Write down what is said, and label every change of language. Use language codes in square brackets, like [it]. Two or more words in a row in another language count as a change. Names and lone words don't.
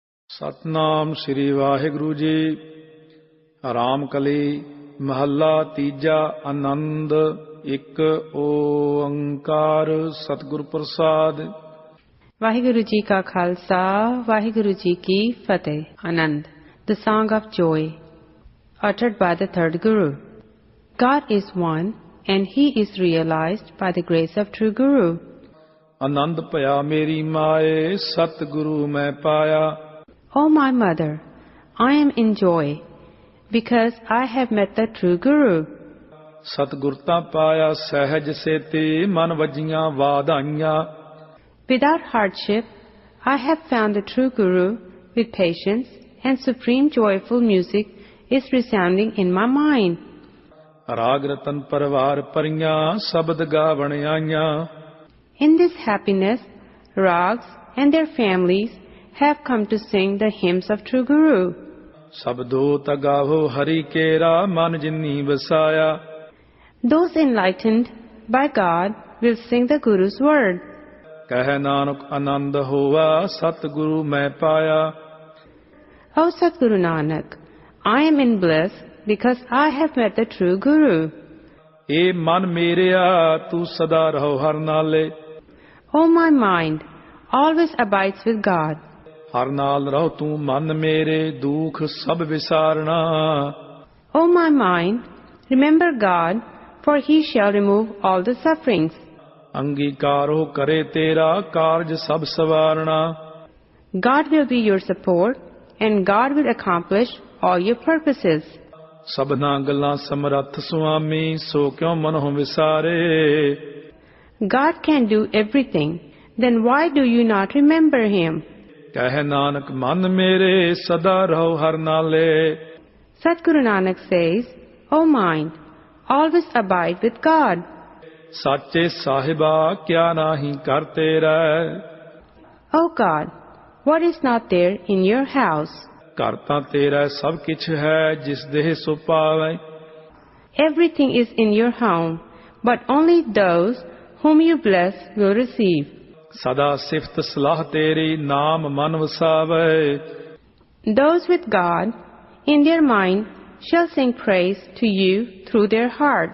[pa] ਸਤਨਾਮ ਸ੍ਰੀ ਵਾਹਿਗੁਰੂ ਜੀ। ਰਾਮ ਕਲੀ ਮਹੱਲਾ ਤੀਜਾ। ਆਨੰਦ। ਇੱਕ ਓੰਕਾਰ ਸਤਿਗੁਰ ਪ੍ਰਸਾਦ। ਵਾਹਿਗੁਰੂ ਜੀ ਕਾ ਖਾਲਸਾ, ਵਾਹਿਗੁਰੂ ਜੀ ਕੀ ਫਤਿਹ। [en] Anand, the song of joy, uttered by the third Guru. God is one and He is realized by the grace of true Guru. [pa] ਆਨੰਦ ਭਇਆ ਮੇਰੀ ਮਾਏ, ਸਤਿਗੁਰੂ ਮੈਂ ਪਾਇਆ। [en] O my mother, I am in joy because I have met the true Guru. [pa] ਸਤਿਗੁਰ ਤਾਂ ਪਾਇਆ ਸਹਿਜ ਸੇਤੀ, ਮਨ ਵਜੀਆਂ ਵਾਧਾਈਆਂ। [en] Without hardship, I have found the true Guru with patience, and supreme joyful music is resounding in my mind. [pa] ਰਾਗ ਰਤਨ ਪਰਵਾਰ ਪਰੀਆਂ, ਸ਼ਬਦ ਗਾਵਣ ਆਈਆਂ। [en] In this happiness, rags and their families have come to sing the hymns of true Guru. [pa] ਸਬਦੋ ਤਗਾਵੋ ਹਰੀ ਕੇਰਾ, ਮਨ ਜਿਨੀ ਵਸਾਇਆ। [en] Those enlightened by God will sing the Guru's word. [pa] ਕਹਿ ਨਾਨਕ ਆਨੰਦ ਹੋਵਾ, ਸਤਿਗੁਰੂ ਮੈਂ ਪਾਇਆ। [en] O Satguru Nanak, I am in bliss because I have met the true Guru. [pa] ਏ ਮਨ ਮੇਰਿਆ, ਤੂੰ ਸਦਾ ਰਹੋ ਹਰ ਨਾਲੇ। [en] O my mind, always abides with God. [pa] ਹਰ ਨਾਲ ਰਹੋ ਤੂੰ ਮਨ ਮੇਰੇ, ਦੁਖ ਸਭ ਵਿਸਾਰਣਾ। [en] O my mind, remember God, for He shall remove all the sufferings. [pa] ਅੰਗੀਕਾਰੋ ਕਰੇ ਤੇਰਾ, ਕਾਰਜ ਸਭ ਸਵਾਰਣਾ। [en] God will be your support, and God will accomplish all your purposes. [pa] ਸਭਨਾ ਗੱਲਾਂ ਸਮਰੱਥ ਸੁਆਮੀ, ਸੋ ਕਿਉ ਮਨਹੁ ਵਿਸਾਰੇ। [en] God can do everything, then why do you not remember Him? [pa] ਕਹਿ ਨਾਨਕ ਮਨ ਮੇਰੇ, ਸਦਾ ਰਹੋ ਹਰ ਨਾਲੇ। [en] Satguru Nanak says, O mind, always abide with God. [pa] ਸਾਚੇ ਸਾਹਿਬਾ, ਕਿਆ ਨਾਹੀ ਕਰ ਤੇਰਾ। [en] O God, what is not there in your house? [pa] ਘਰ ਤਾਂ ਤੇਰਾ ਸਭ ਕਿਛ ਹੈ, ਜਿਸ ਦੇਹ ਸੋ ਪਾਵੈ। [en] Everything is in your home, but only those whom you bless will receive. [pa] ਸਦਾ ਸਿਫਤ ਸਲਾਹ ਤੇਰੀ, ਨਾਮ ਮਨ ਵਸਾਵੈ। [en] Those with God in their mind shall sing praise to you through their hearts.